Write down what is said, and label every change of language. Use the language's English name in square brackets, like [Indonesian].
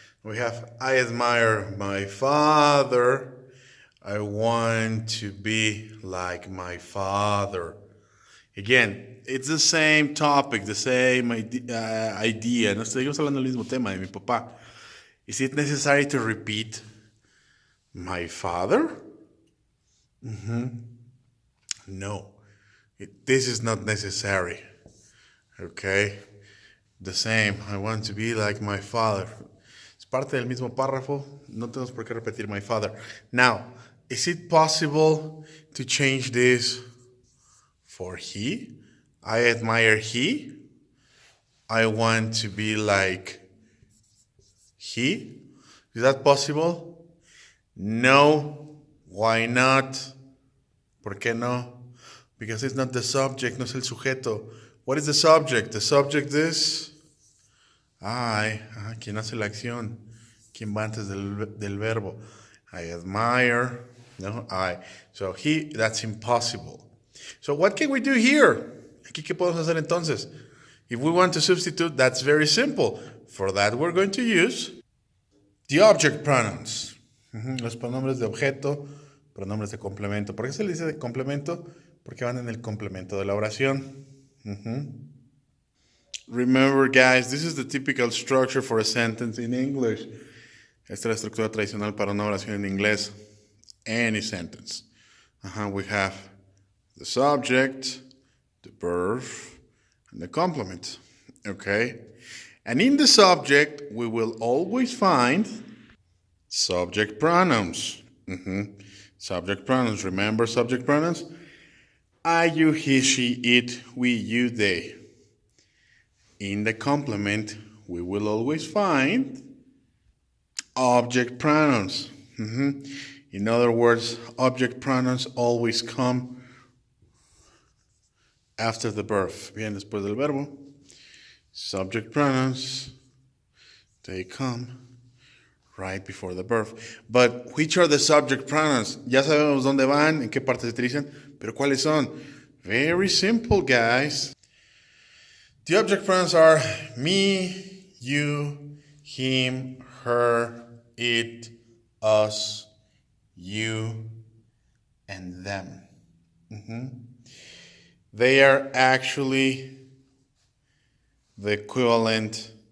[English] We have, I admire my father. I want to be like my father. Again, it's the same topic, the same idea. [Spanish] No seguimos hablando del mismo tema de mi papá. [English] Is it necessary to repeat my father? No, this is not necessary. Okay, the same. I want to be like my father. [Spanish] Es parte del mismo párrafo. No tenemos por qué repetir [English] my father. Now, is it possible to change this for he? I admire he. I want to be like he. Is that possible? No. Why not? [Spanish] ¿Por qué no? [English] Because it's not the subject, [Spanish] no es el sujeto. [English] What is the subject? The subject is I. [Spanish] ¿Quién hace la acción? ¿Quién va antes del verbo? [English] I admire. No, I. So he, that's impossible. So what can we do here? [Spanish] Aquí, ¿qué podemos hacer entonces? [English] If we want to substitute, that's very simple. For that, we're going to use the object pronouns. [Spanish] Los pronombres de objeto, pronombres de complemento. ¿Por qué se le dice de complemento? Porque van en el complemento de la oración. [English] Remember, guys, this is the typical structure for a sentence in English. [Spanish] Esta es la estructura tradicional para una oración en inglés. [English] Any sentence. We have the subject, the verb, and the complement. Okay? And in the subject, we will always find subject pronouns. Subject pronouns. Remember subject pronouns? I, you, he, she, it, we, you, they. In the complement, we will always find object pronouns. In other words, object pronouns always come after the verb. [Spanish] Bien después del verbo. [English] Subject pronouns, they come right before the verb. But which are the subject pronouns? [Spanish] Ya sabemos dónde van, en qué parte se utilizan, pero ¿cuáles son? [English] Very simple, guys. The object pronouns are me, you, him, her, it, us, you, and them. They are actually the equivalent